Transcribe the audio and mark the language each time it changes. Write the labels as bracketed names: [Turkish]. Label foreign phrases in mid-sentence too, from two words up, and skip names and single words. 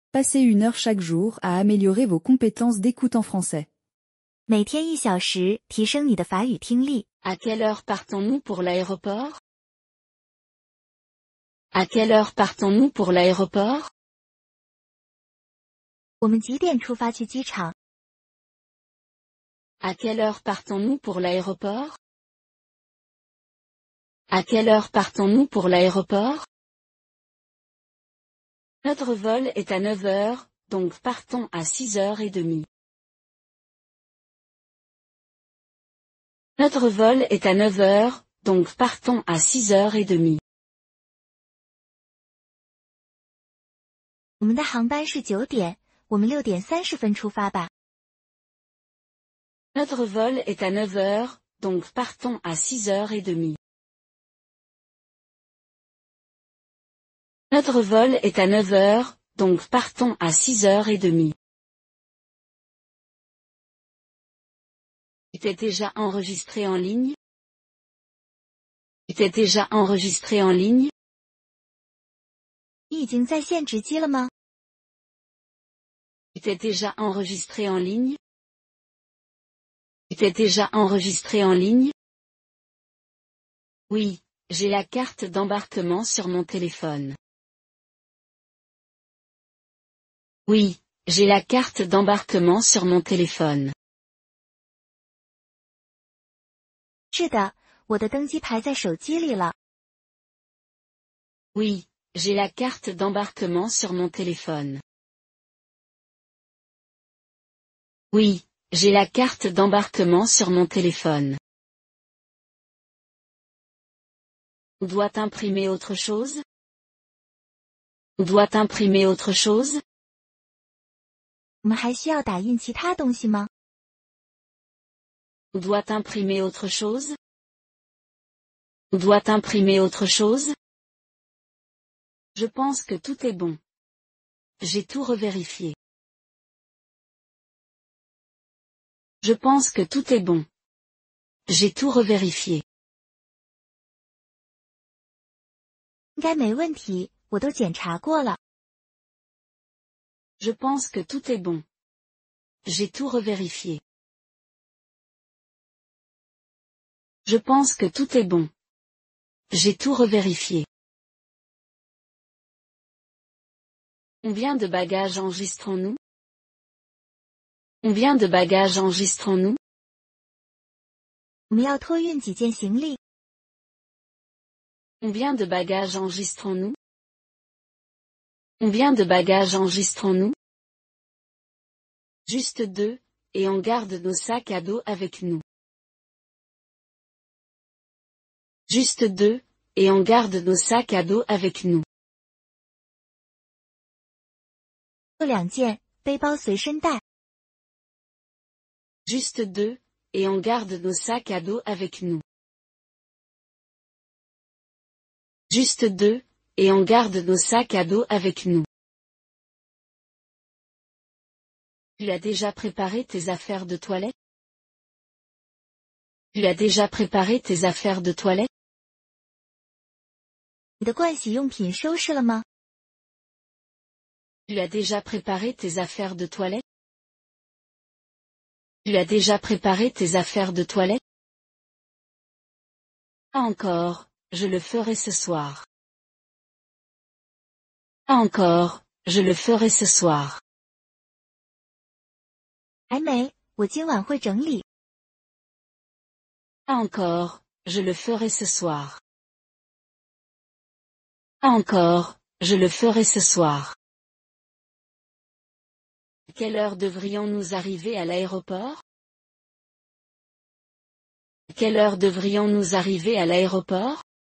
[French] Passez 1 heure chaque jour à améliorer vos compétences d'écoute en français. [Chinese] 每天1小时，提升你的法语听力。 [French] À quelle heure partons-nous pour l'aéroport? À quelle heure partons-nous pour l'aéroport? [Chinese] 我们几点出发去机场？ [French] À quelle heure partons-nous pour l'aéroport? À quelle heure partons-nous pour l'aéroport? Notre vol est à 9 heures, donc partons à 6h30. Notre vol est à 9 heures, donc partons à 6h30. [Chinese] 我们的航班是9点，我们6点30分出发吧。 [French] Notre vol est à 9 heures, donc partons à 6h30. Notre vol est à 9 heures, donc partons à 6h30. Tu t'es déjà enregistré en ligne? Tu t'es déjà enregistré en ligne? [Chinese] 你已经在线值机了吗？ [French] Tu t'es déjà enregistré en ligne? Tu t'es déjà enregistré en ligne? Oui, j'ai la carte d'embarquement sur mon téléphone. Oui, j'ai la carte d'embarquement sur mon téléphone. [Chinese] 是的，我的登机牌在手机里了。 [French] Oui, j'ai la carte d'embarquement sur mon téléphone. Oui, j'ai la carte d'embarquement sur mon téléphone. On doit imprimer autre chose? On doit imprimer autre chose? [Chinese] 我们还需要打印其他东西吗？ [French] On doit imprimer autre chose? On doit imprimer autre chose? Je pense que tout est bon. J'ai tout revérifié. Je pense que tout est bon. J'ai tout revérifié. [Chinese] 应该没问题，我都检查过了。 [French] Je pense que tout est bon. J'ai tout revérifié. Je pense que tout est bon. J'ai tout revérifié. Combien de bagages enregistrons-nous? Combien de bagages enregistrons-nous? [Chinese] 我们要托运几件行李？ [French] Combien de bagages enregistrons-nous? Combien de bagages enregistrons-nous? Juste 2, et on garde nos sacs à dos avec nous. Juste 2, et on garde nos sacs à dos avec nous. [Chinese] 就2件，背包随身带。 [French] Juste 2, et on garde nos sacs à dos avec nous. Juste 2, et on garde nos sacs à dos avec nous. Tu as déjà préparé tes affaires de toilette? Tu as déjà préparé tes affaires de toilette? [Chinese] 你的盥洗用品收拾了吗？ [French] Tu as déjà préparé tes affaires de toilette? Tu as déjà préparé tes affaires de toilette? Pas encore, je le ferai ce soir. Pas encore, je le ferai ce soir. [Chinese] 还没，我今晚会整理。 [French] Pas encore, je le ferai ce soir. Pas encore, je le ferai ce soir. Quelle heure devrions-nous arriver à l'aéroport? Quelle heure devrions-nous arriver à l'aéroport?